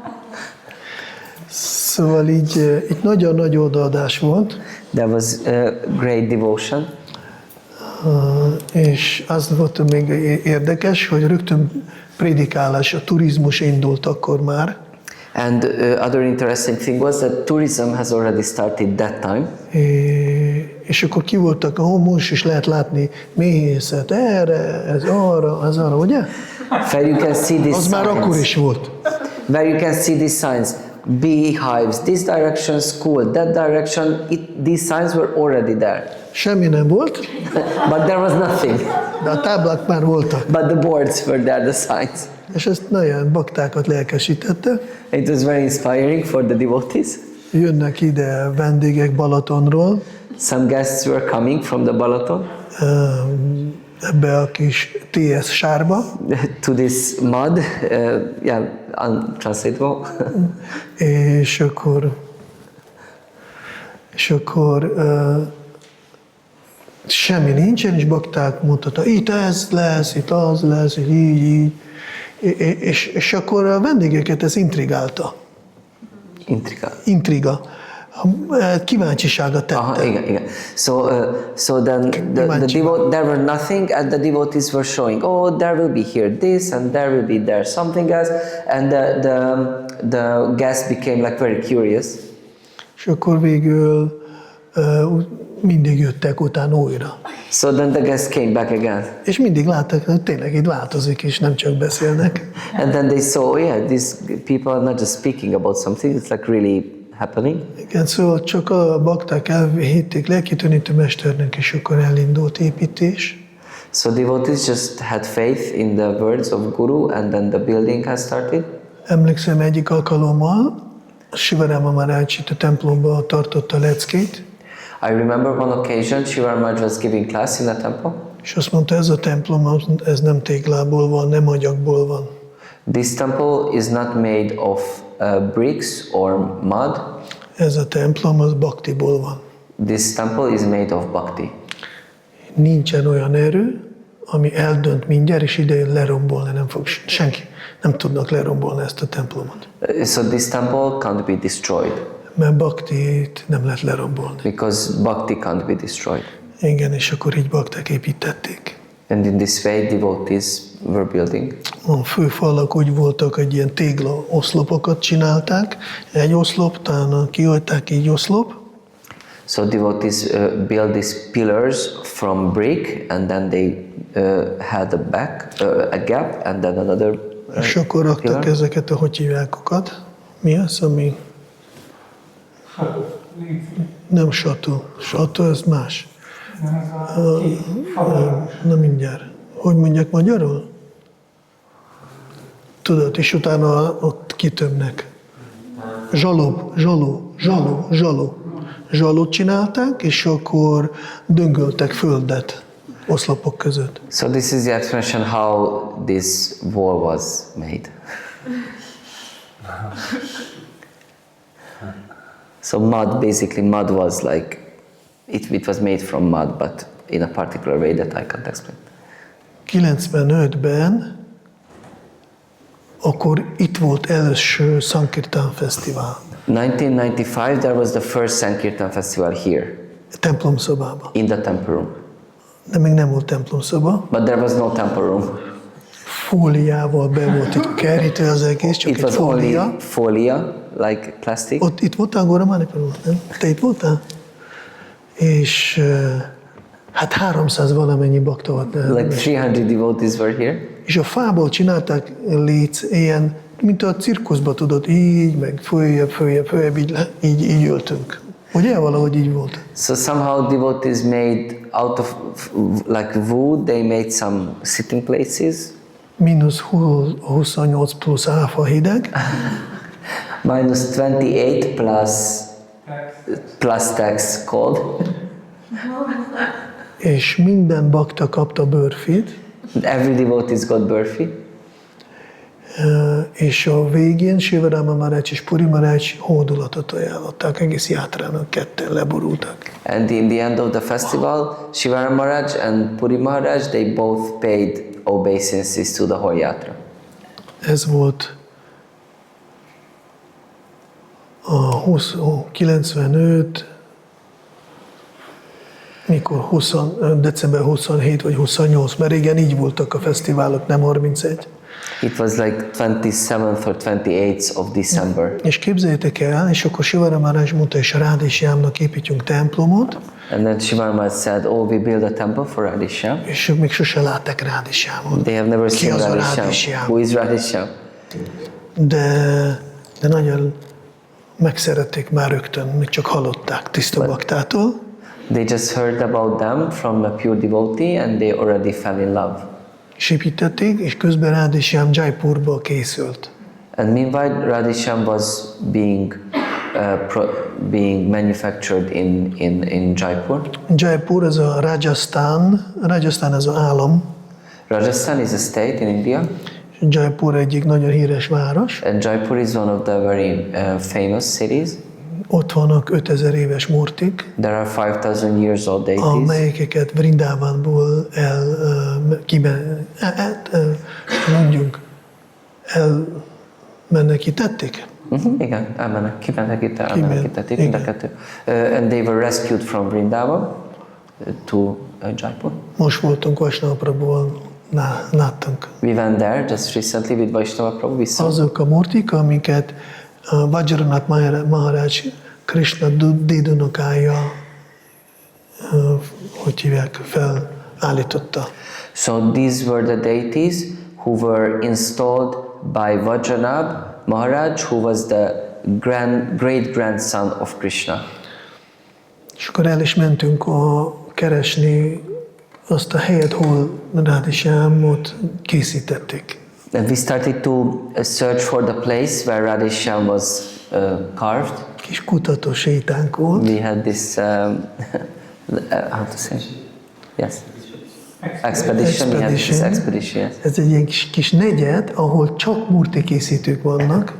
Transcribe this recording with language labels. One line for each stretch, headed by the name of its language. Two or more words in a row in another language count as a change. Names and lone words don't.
Hungarian: Szóval így itt nagyon nagy odaadás volt,
English: There was great devotion.
Hungarian: és az volt még érdekes, hogy rögtön prédikálás, a turizmus indult akkor már,
English: And other interesting thing was that tourism has already started that time.
Hungarian: és akkor ki voltak a most is lehet látni méhészet, erre, ez arra, ugye?
English: Where you can see these
Hungarian: Az már akkor
English: signs.
Hungarian: is volt.
English: Where you can see these signs. Beehives, this direction school, that direction, these signs were already there.
Hungarian: Semmi nem volt,
English: But there was nothing.
Hungarian: de a táblák már voltak.
English: But the boards were there, the signs.
Hungarian: És ezt nagyon baktákat lelkesítette.
English: It was very inspiring for the devotees.
Hungarian: Jönnek ide vendégek Balatonról,
English: Some guests were coming from the Balaton
Hungarian: ebbe a kis TS sárba,
English: to this mud, yeah, untranslatable.
Hungarian: és akkor semmi nincsen, és bakták mondta, itt ez lesz, itt az lesz, így. És akkor a vendégeket ez intrigálta. Intriga. Kíváncsisága tette. Aha, igen.
English: So then there were nothing, and the devotees were showing, oh, there will be here this, and there will be there something else, and the guests became like very curious.
Hungarian: És akkor végül mindig jöttek utána újra.
English: So then the guests came back again.
Hungarian: És mindig látták, hogy tényleg itt változik, és nem csak beszélnek.
English: And then they saw, yeah, these people are not just speaking about something, it's like really happening.
Hungarian: Igen, szóval csak a bakták elhitték lelkitönítő mesternek, és akkor elindult építés.
English: So devotees just had faith in the words of Guru, and then the building has started.
Hungarian: Emlékszem, egyik alkalommal Sivaráma Mahārāja a templomba tartotta leckét,
English: I remember one occasion Shiva Maharaj was giving class in a temple.
Hungarian: és azt mondta, ez a templom, ez nem téglából van, nem agyagból van.
English: This temple is not made of bricks or mud.
Hungarian: Ez a templom, az bhaktiból van.
English: This temple is made of bhakti.
Hungarian: Nincsen olyan erő, ami eldönt mindjárt, és idején lerombolni nem fog senki. Nem tudnak lerombolni ezt a templomot.
English: So this temple can't be destroyed
Hungarian: Mert Bhaktit nem lehet lerombolni.
English: because Bhakti can't be destroyed.
Hungarian: Igen, és akkor így bakták építették.
English: And in this way, devotees were building.
Hungarian: A főfalak úgy voltak, hogy ilyen tégla oszlopokat csinálták. Egy oszlop, utána kihagyták így oszlop.
English: So devotees built these pillars from brick, and then they had a gap, and then another
Hungarian: És akkor raktak
English: pillar.
Hungarian: ezeket, hogy hívják okat. Mi az, ami... Nem sató. Sató, ez más. Na mindjárt. Hogy mondják magyarul? Tudod, és utána ott kitömnek. Zsalót csinálták, és akkor döngöltek földet oszlopok között.
English: So this is the explanation how this wall was made. So mud was like, it was made from mud, but in a particular way that I can't explain.
Hungarian: 95-ben akkor itt volt első Sankirtan Fesztivál.
English: 1995, there was the first Sankirtan festival here,
Hungarian: Templomszobában.
English: in the temple room.
Hungarian: De még nem volt templomszoba.
English: But there was no temple room.
Hungarian: Fóliával be volt itt kerítve az egész, csak
English: It
Hungarian: egy
English: was
Hungarian: fólia.
English: only folia, like plastic.
Hungarian: Ott itt voltál, Góra Mánipal, nem? Te itt voltál? És hát 300 valamennyi bakta volt.
English: Like 300 devotees were here.
Hungarian: És a fából csinálták ilyen, mint a cirkuszba, tudod, így, meg följebb, így ültünk. Ugye? Valahogy így volt.
English: So somehow devotees made out of like wood, they made some sitting places.
Hungarian: Mínusz 28 plusz áfa hideg.
English: Minus 28 plus tax cold.
Hungarian: És minden bakta kapta bőrfit.
English: Every devotees got burfi.
Hungarian: És a végén Sivarama Mahārāja és Puri Mahārāja hódulatot ajánlották, egész játrának ketten leborultak.
English: And in the end of the festival, Shivara Maharaj and Puri Maharaj, they both paid obeisances to the whole yatra.
Hungarian: Ez volt a 95, mikor december 27 vagy 28, mert régen így voltak a fesztiválok, nem 31.
English: It was like 27th or 28th of December.
Hungarian: És képzeljétek el, és akkor Sivara Mahārāja mondta, és Rádésyámnak építjünk templomot,
English: And then Shivara Maharaj said, oh, we build a temple for Radhishyam.
Hungarian: és ők még sose látták Rádésyámot.
English: They have never
Hungarian: Ki
English: seen
Hungarian: az a
English: Radhishyam.
Hungarian: Rádésyám?
English: Who is Radhishyam?
Hungarian: De nagyon megszerették már rögtön, még csak hallották tiszta baktától.
English: They just heard about them from a pure devotee and they already fell in love.
Hungarian: És építették, és közben Rádésyám Jaipurba készült.
English: And meanwhile, Radhishyam was being manufactured in Jaipur.
Hungarian: Jaipur az a Rajasthan az az állam,
English: Rajasthan is a state in India,
Hungarian: és Jaipur egyik nagyon híres város.
English: and Jaipur is one of the very famous cities.
Hungarian: Ott vannak 5000 éves murtik,
English: There are 5,000 years old deities,
Hungarian: amelyeket Vrindávánból elmenekítették. Igen, kimenekítették Igen. mind a kettő.
English: And they were rescued from Vrindavan to Jaipur.
Hungarian: Most voltunk Vaisnava-Prabhuval, láttunk.
English: We went there just recently with Vaishnava Prabhu. We saw
Hungarian: Azok a murtik, amiket Vajranath Mahārāja Kṛṣṇa dédunokája, hogy hívják, felállította.
English: So these were the deities who were installed by Vajranath Mahārāja, who was the great grandson of Krishna.
Hungarian: És akkor el is mentünk keresni azt a helyet, hol Rádésyámot készítették.
English: And we started to search for the place where Radhishyam was carved.
Hungarian: Kis kutató sétánk volt.
English: We had this, how to say? Yes. Expedition. We had this expedition. Yes.
Hungarian: Ez egy ilyen kis negyed, ahol csak murti készítők vannak.